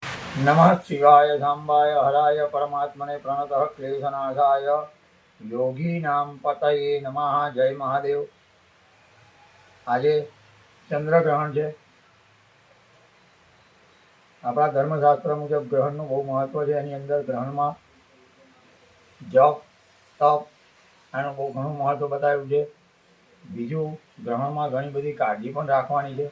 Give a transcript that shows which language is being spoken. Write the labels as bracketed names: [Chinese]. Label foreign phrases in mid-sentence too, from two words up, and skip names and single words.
[Sanskrit] नमः शिवाय सांबाय हराय परमात्मने प्रणतः क्लेशनाशाय योगीनां पतये नमः। [Hindi] जय महादेव। [Gujarati] આજે ચંદ્રગ્રહણ છે। આપણા ધર્મશાસ્ત્ર મુજબ ગ્રહણનું બહુ મહત્વ છે। એની અંદર ગ્રહણમાં જપ તપ આનું બહુ ઘણું મહત્વ બતાવ્યું છે। બીજું, ગ્રહણમાં ઘણી બધી કાળજી પણ રાખવાની છે।